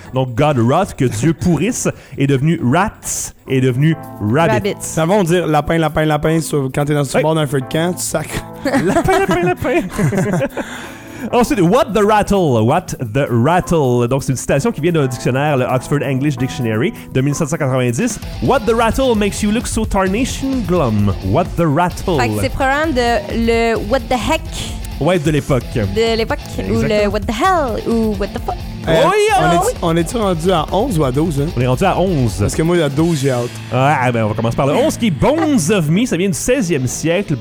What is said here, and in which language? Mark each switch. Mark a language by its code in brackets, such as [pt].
[fr] Donc God Rot, que Dieu pourrisse, est devenu Rats, est devenu Rabbit. Ça va, on dit lapin, lapin, lapin, sur, quand t'es dans le bord d'un feu de camp, tu sacres. Lapin, lapin, lapin! Ensuite, [en] What the Rattle? What the Rattle? [fr] Donc, c'est une citation qui vient d'un dictionnaire, le Oxford English Dictionary, de 1790. [en] What the Rattle makes you look so tarnation glum? What the Rattle? [fr] Fait que c'est probablement de le [en] What the Heck? [fr] Ouais, de l'époque. De l'époque. Exactement. [en] Ou le What the Hell? Ou What the Fuck? [fr] On est-tu rendu à 11 ou à 12? Hein? On est rendu à 11. Parce que moi, à 12, j'ai hâte. Ah, ben, on va commencer par le 11 qui est Bones of Me. Ça vient du 16e siècle.